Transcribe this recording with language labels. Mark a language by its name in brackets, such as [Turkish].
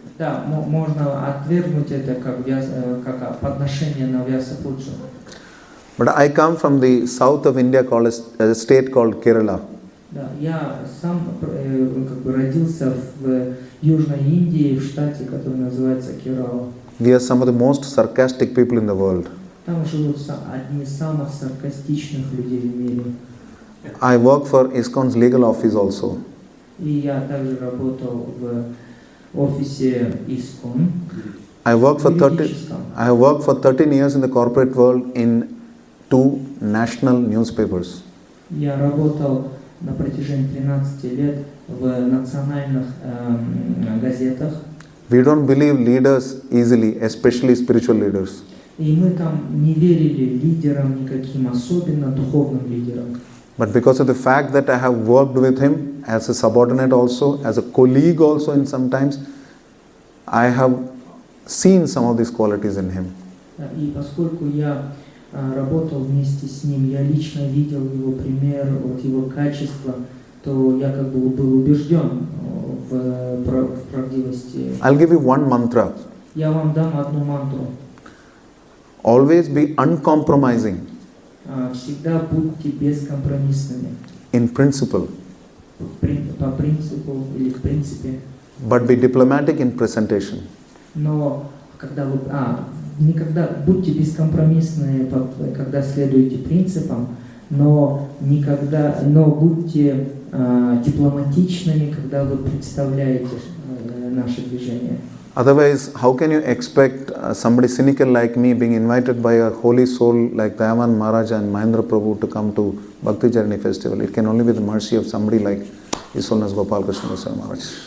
[Russian] Да, можно отвергнуть это как подношение на Vyasa Puja. [English] But I come from the south of India, called a state called Kerala. [Russian] Да, я сам как бы родился в Южной Индии, в штате, который называется Керала. [English] We are some of the most sarcastic people in the world. [Russian] Там живут одни из самых саркастичных людей в мире. [English] I work for ISKCON's legal office also. [Russian] И я также работал в офисе ISKCON. [English] I have worked for 13 years in the corporate world in 2 national newspapers. [Russian] Я работал на протяжении 13 лет в национальных газетах. [English] We don't believe leaders easily, especially spiritual leaders. [Russian] И мы там не верили лидерам никаким, особенно духовным лидерам. [English] But because of the fact that I have worked with him as a subordinate also, as a colleague also in sometimes, I have seen some of these qualities in him. [Russian] И поскольку я работал вместе с ним, я лично видел его пример, вот его качества, то я как бы был убежден в правдивости. [English] I'll give you one mantra. [Russian] Я вам дам одну мантру. [English] Always be uncompromising [Russian] Всегда будьте бескомпромиссными. [English] in principle, [Russian] По принципу или в принципе. [English] but be diplomatic in presentation. [Russian] Но когда вы... никогда будьте бескомпромиссны, когда следуете принципам, но будьте дипломатичными, когда вы представляете наше движение. [English] Otherwise, how can you expect somebody cynical like me being invited by a holy soul like Dayavan Maharaj and Mahendra Prabhu to come to Bhakti Journey Festival? It can only be the mercy of somebody like His Holiness Gopal Krishna Goswami Maharaj.